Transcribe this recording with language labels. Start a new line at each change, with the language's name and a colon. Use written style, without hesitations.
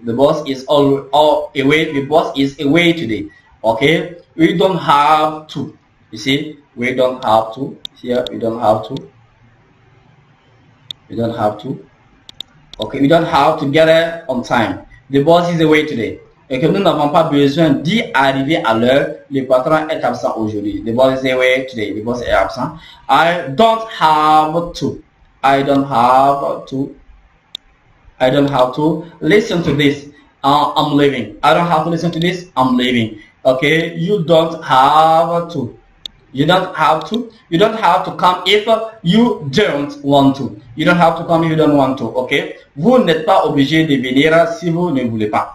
English: The boss is away. The boss is away today. Okay. We don't have to. You see, we don't have to. Here, we don't have to. We don't have to. Okay, we don't have to get there on time. The boss is away today.
French: Et que nous n'avons pas besoin d'y arriver à l'heure. Le patron est absent aujourd'hui.
English: The boss is away today. The boss est absent. I don't have to. I don't have to. I don't have to listen to this. I'm leaving. I don't have to listen to this. I'm leaving. Okay. You don't have to. You don't have to. You don't have to come if you don't want to. You don't have to come if you don't want to. Okay.
French: Vous n'êtes pas obligé de venir si vous ne voulez pas.